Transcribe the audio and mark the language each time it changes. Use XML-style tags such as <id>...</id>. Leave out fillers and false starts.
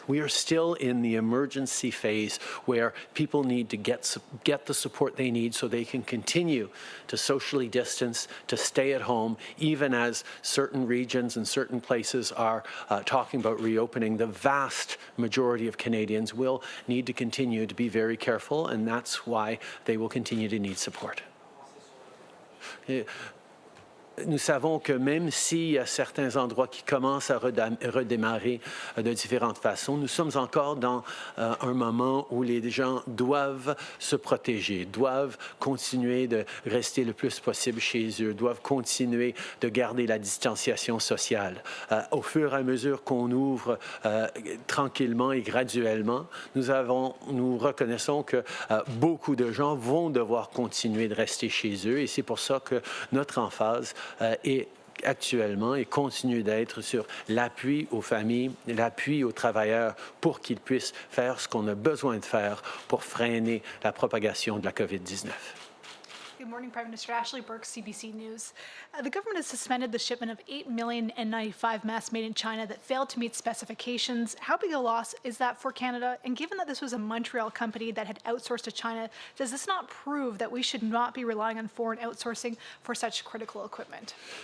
<en>We are still in the emergency phase where people need to get the support they need so they can continue to socially distance, to stay at home, even as certain regions and certain places are talking about reopening. The vast majority of Canadians will need to continue to be very careful, and that's why they will continue to need support.</en> <fr>Nous savons que même s'il y a certains endroits qui commencent à redémarrer de différentes façons, nous sommes encore dans un moment où les gens doivent se protéger, doivent continuer de rester le plus possible chez eux, doivent continuer de garder la distanciation sociale. Au fur et à mesure qu'on ouvre tranquillement et graduellement, nous reconnaissons que beaucoup de gens vont devoir continuer de rester chez eux, et c'est pour ça que notre emphase est actuellement et continue d'être sur l'appui aux familles, l'appui aux travailleurs pour qu'ils puissent faire ce qu'on a besoin de faire pour freiner la propagation de la COVID-19.</fr> <en>Good morning, Prime Minister. Ashley Burke, CBC News. The government has suspended the shipment of 8 million N95 masks made in China that failed to meet specifications. How big a loss is that for Canada? And given that this was a Montreal company that had outsourced to China, does this not prove that we should not be relying on foreign outsourcing for such critical equipment?</en>